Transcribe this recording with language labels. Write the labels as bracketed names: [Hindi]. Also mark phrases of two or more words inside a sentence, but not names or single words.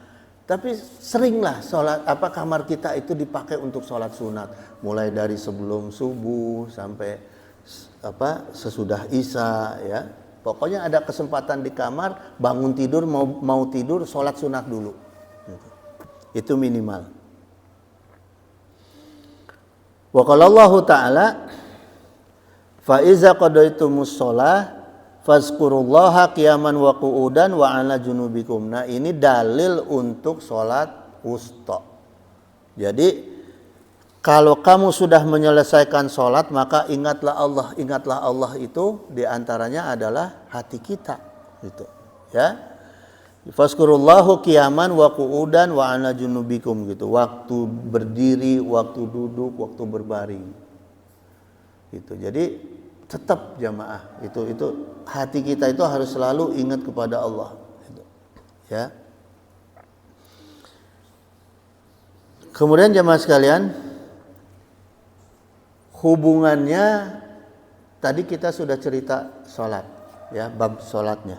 [Indonesian] Tapi seringlah kamar kita itu dipakai untuk sholat sunat, mulai dari sebelum subuh sampai sesudah isya, ya. Pokoknya ada kesempatan di kamar, bangun tidur mau tidur sholat sunat dulu, gitu. Itu minimal. [Arabic] وقال الله تعالى فإذا قضيتم الصلاة فاذكروا الله قياما وقعودا وعلى جنوبكم. [Indonesian] Nah, ini dalil untuk sholat wusta. Jadi kalau kamu sudah menyelesaikan sholat, maka ingatlah Allah. Ingatlah Allah itu diantaranya adalah hati kita, gitu. Ya, [Arabic] فاذكروا الله قياما وقعودا وعلى جنوبكم, [Indonesian] gitu. Waktu berdiri, waktu duduk, waktu berbaring, gitu. Jadi tetap jamaah itu hati kita itu harus selalu ingat kepada Allah, gitu. Ya. Kemudian jamaah sekalian, hubungannya tadi kita sudah cerita sholat, ya, bab sholatnya.